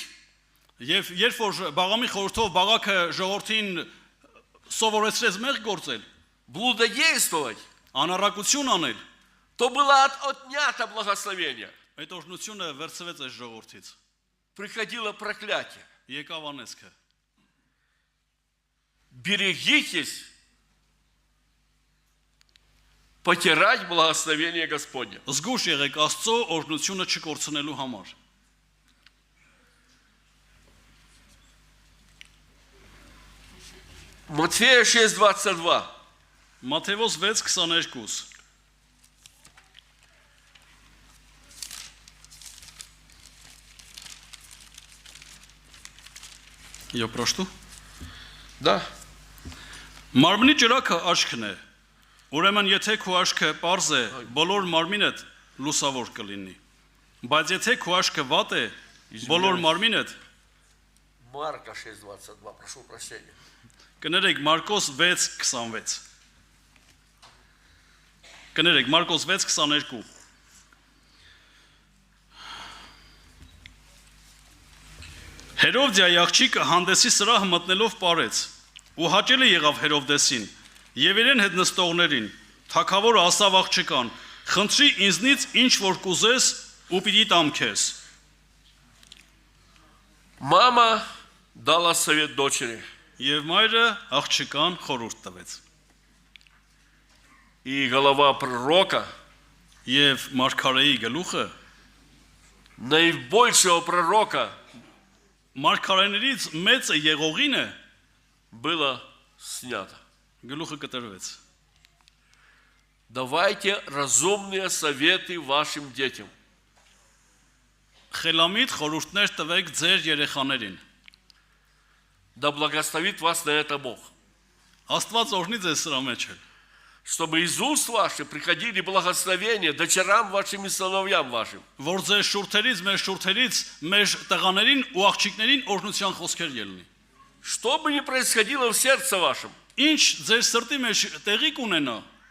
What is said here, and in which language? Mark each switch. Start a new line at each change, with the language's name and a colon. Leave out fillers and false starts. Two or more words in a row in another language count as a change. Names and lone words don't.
Armenian: Եվ երբ որ Բաղամի խորհրդով Բաղաքը ժողովրդին սովորեցրեց մեղ գործել,
Russian: блудодействовать,
Armenian: անառակություն անել,
Russian: то было отнято благословение.
Armenian: այդ օրհնությունը վերցվեց այս ժողովրդից։
Russian: Приходило проклятие.
Armenian: Եկավ անեսքը։
Russian: Берегитесь потерять благословение Господне.
Armenian: Զգուշ եղեք Աստծո օրհնությունը չկորցնելու համար։
Russian: Матфея 6:22. Մատթեոս 6:22 Я прочту. Да.
Armenian: Մարմնի ճրակը աչքն է։ Ուրեմն եթե քո աչքը པարզ է, բոլոր մարմինդ լուսավոր կլինի։ Բայց եթե քո աչքը վատ է, բոլոր մարմինդ
Russian: Марка 6:22. Прошу прощения.
Armenian: կներեք Մարկոս 6:26 Կներեք Մարկոս 6:22 Հերովդիայի աղջիկը հանդեսի սրահը մտնելով պարեց ու հաճելի եղավ Հերովդեսին եւ իրեն հետ նստողներին թագավորը ասավ աղջկան խնդրի ինձնից ինչ որ կուզես ու պիտի տամ քեզ
Russian: Мама дала совет дочери.
Armenian: Եվ մայրը աղջկան խորհուրդ տվեց։
Russian: И голова пророка,
Armenian: Եվ մարգարեի գլուխը
Russian: наибольшего пророка,
Armenian: մարգարեներից մեծը եղողինը
Russian: было снято.
Armenian: գլուխը կտրվեց։
Russian: Давайте разумные советы вашим детям.
Armenian: Խելամիտ խորհուրդներ տվեք ձեր երեխաներին։
Russian: Да благословит вас на это Бог.
Armenian: Աստված օրհնի ձեզ սրա մեջ էլ։
Russian: Чтобы из уст ваших приходили благословения дочерям вашим и сыновьям вашим.
Armenian: Որ ձեր շուրթերից, մեր շուրթերից, մեր տղաներին ու աղջիկներին օրհնության խոսքեր ելնի։
Russian: Что бы ни происходило в сердце вашем,
Armenian: Ինչ ձեր սրտի մեջ տեղի կունենա,